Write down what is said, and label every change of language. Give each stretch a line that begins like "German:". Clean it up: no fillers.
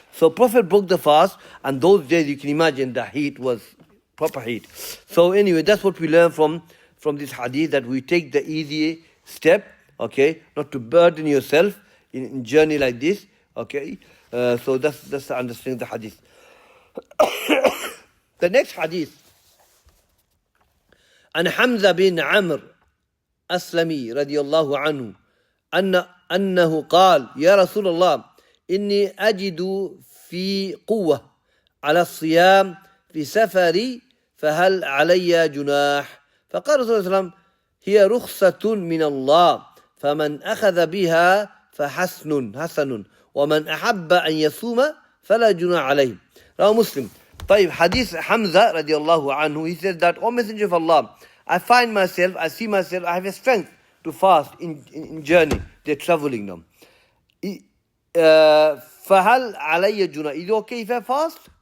English: So Prophet broke the fast, and those days you can imagine the heat was proper heat. So anyway, that's what we learn from this hadith, that we take the easy step, okay, not to burden yourself in journey like this, okay. So that's the understanding of the hadith.
Arabic: The next hadith, عن حمزة بن عمرو أسلمي رضي الله عنه أنه قال يا رسول الله إني أجد في قوة على الصيام في سفري فهل علي جناح؟ فقال رسول الله صلى الله عليه وسلم هي رخصة من الله فمن أخذ بها فحسن ومن أحب أن يصوم فلا جناح عليه.
English: Now Muslim. طيب, Hadith Hamza radiallahu anhu, he said that, O Messenger of Allah, I see myself, I have a strength to fast in journey. They're traveling now.
Arabic: فَهَلْ عَلَيَّ جُنَى,
English: is it okay if I fast?